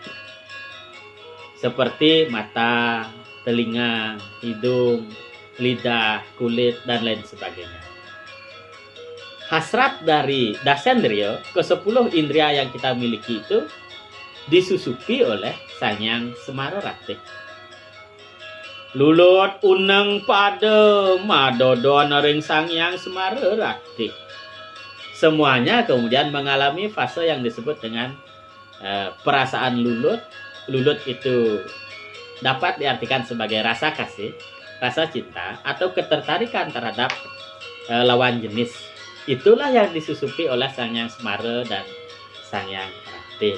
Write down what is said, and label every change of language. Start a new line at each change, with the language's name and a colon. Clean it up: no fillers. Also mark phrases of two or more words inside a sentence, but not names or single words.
Indonesian: Seperti mata, telinga, hidung, lidah, kulit, dan lain sebagainya. Hasrat dari dasendriya ke 10 indria yang kita miliki itu disusupi oleh Sangyang Semararati.
Kawi: Lulut uneng pada madodon ring Sangyang Semararati.
Indonesian: Semuanya kemudian mengalami fase yang disebut dengan perasaan lulut. Lulut itu dapat diartikan sebagai rasa kasih, rasa cinta atau ketertarikan terhadap lawan jenis. Itulah yang disusupi oleh Sang Hyang Semara dan Sang Hyang Ratih.